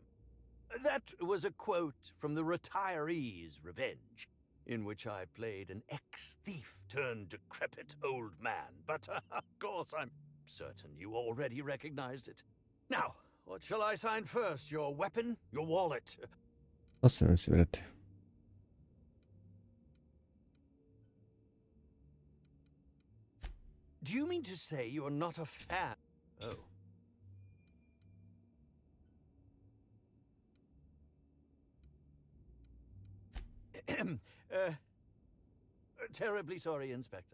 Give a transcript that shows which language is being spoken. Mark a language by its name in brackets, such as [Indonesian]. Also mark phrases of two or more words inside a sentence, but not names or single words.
[English] That was a quote from The Retiree's Revenge, in which I played an ex-thief turned decrepit old man. But, of course, I'm certain you already recognized it. Now, what shall I sign first? Your weapon? Your wallet? [Croatian] Ostanem si, brate. [English] Do you mean to say you're not a fan? Oh. Terribly sorry, Inspector.